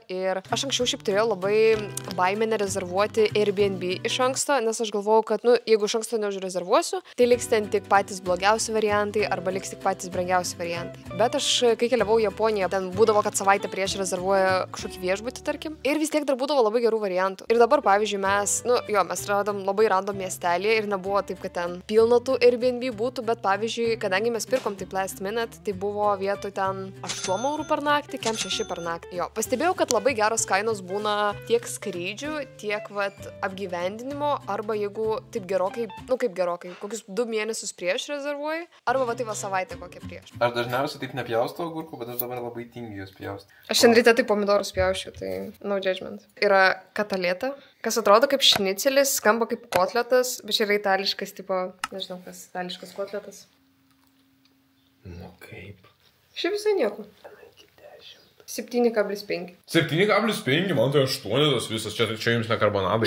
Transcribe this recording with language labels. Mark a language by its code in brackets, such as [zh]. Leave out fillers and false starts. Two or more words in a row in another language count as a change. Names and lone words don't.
[lt] Ir aš anksčiau šiaip turėjau labai baimę nerezervuoti Airbnb iš anksto, nes aš galvojau, kad, jeigu iš anksto neužrezervuosiu, tai liks ten tik patys blogiausi variantai arba liks tik patys brangiausi variantai. Bet aš, kai keliavau į Japoniją, ten būdavo, kad savaitę prieš rezervuoja kažkokį viešbutį, tarkim, ir vis tiek dar būdavo labai gerų variantų. Ir dabar, pavyzdžiui, mes radom labai random miestelį ir nebuvo taip, kad ten pilna tų Airbnb būtų, bet pavyzdžiui, kadangi mes pirkom taip [en] last minute, [lt] tai buvo vietoj ten 8 eurų per naktį, kem 6 per naktį. Jo, pastebėjau, kad labai geros kainos būna tiek skrydžių, tiek apgyvendinimo, arba jeigu taip gerokai, kokius 2 mėnesius prieš rezervuoji, arba taip savaitę kokią prieš. Aš dažniausiai taip nepjaustu agurkų, bet aš dabar labai tingiu juos pjausti. Aš šiandien ryte tai pomidorus pjaušiu, tai [en] no judgment. [lt] Yra kataleta, kas atrodo kaip šnicelis, skamba kaip kotletas, bet čia yra itališkas, nežinau kas, itališkas kotletas. Nu kaip? Šiaip visai nieko. Iki 10. 7,5. 7,5, man tai 8 tos visas, čia jums ne karbonadai.